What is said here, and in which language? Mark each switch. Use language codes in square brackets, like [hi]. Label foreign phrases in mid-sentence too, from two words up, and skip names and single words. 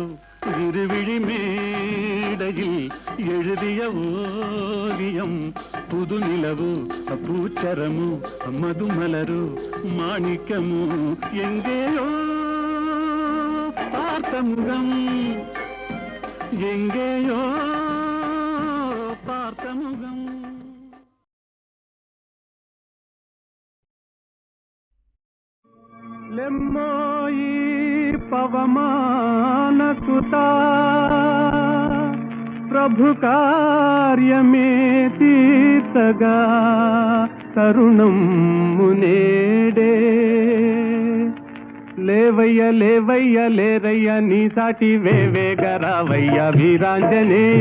[ta] இருவிழி மேடையில் எழுதிய ஓவியம் புது நிலவோ பூச்சரமோ மதுமலரோ மாணிக்கமோ எங்கேயோ பார்த்த முகம் எங்கேயோ பார்த்த முகம் లెమ్మోయి [te] పవమాన సుతా ప్రభు కార్యమే తీర్చగా తరుణం మునేడే లేవయ్య లేవయ్య లేరయ్య నీ సాటి వేవేగరావయ్య వీరాంజనేయ